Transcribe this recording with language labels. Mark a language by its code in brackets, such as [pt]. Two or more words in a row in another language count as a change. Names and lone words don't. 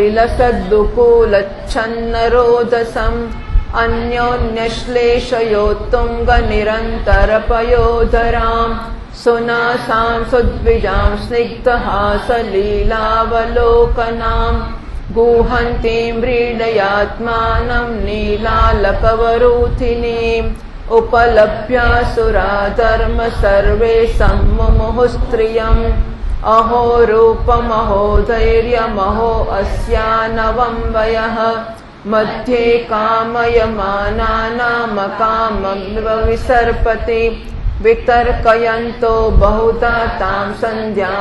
[sa] विलसद्दुकूलच्छन्नरोदसम अन्योन्यश्लेषयोत्तुंग निरंतर पयोधराम सुनासाम सुद्विजाम स्निग्धहासलीलावलोकनाम गुहंतीम व्रीडयात्मानम नीलालकवरूथिनीम उपलभ्यासुरा धर्म सर्वे सम्मुमुहुस्त्रियम् अहो रूपमहो धैर्यमहो अस्यानवं वयः मध्ये कामयमानानामकाममिव विसर्पति वितर्कयन्तो बहुधा तां सन्ध्यां